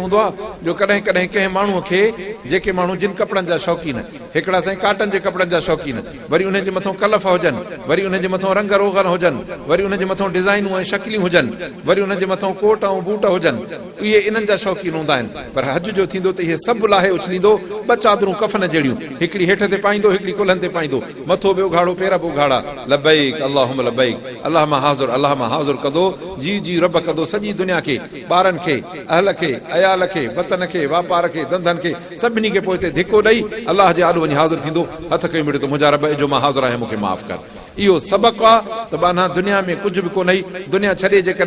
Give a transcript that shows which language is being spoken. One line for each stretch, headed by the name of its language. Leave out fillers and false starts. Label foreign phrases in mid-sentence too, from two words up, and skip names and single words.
Sindhi: हूंदो आहे जो कॾहिं कॾहिं कंहिं माण्हूअ खे जेके माण्हू जिन कपिड़नि जा शौक़ीन हिकिड़ा साईं काटन जे कपिड़नि जा शौक़ीन वरी उन जे मथां कलफ हुजनि वरी उन जे मथां रंग रोगन हुजनि वरी उन जे मथां डिज़ाइनूं ऐं शकिलियूं हुजनि वरी उन जे मथां कोट ऐं बूट हुजनि इहे इन्हनि जा शौक़ीन हूंदा आहिनि पर हज जो थींदो त इहे सभु लाहे उछलींदो 2 चादरूं कफन जहिड़ियूं हिकिड़ी हेठि ते पाईंदो हिकिड़ी कुल्हनि ते पाईंदो मथो बि उघाड़ो पेर बि उघाड़ा
Arabic: لبيك اللهم لبيك اللهم
Sindhi: हाज़िर कंदो जी जी रब कंदो सॼी दुनिया खे ॿारनि खे अहल खे अयाल खे वतन खे वापार खे धंधनि खे सभिनी खे पोइ हिते धिको ॾेई अलाह जे आॾो वञी हाज़िर थींदो हथ कई मिड़े त मुंहिंजा रब जो मां हाज़िर आहियां मूंखे माफ़ कर इहो सबक़ु आहे त बाना दुनिया में कुझु बि कोन्हे दुनिया छॾे जेकॾहिं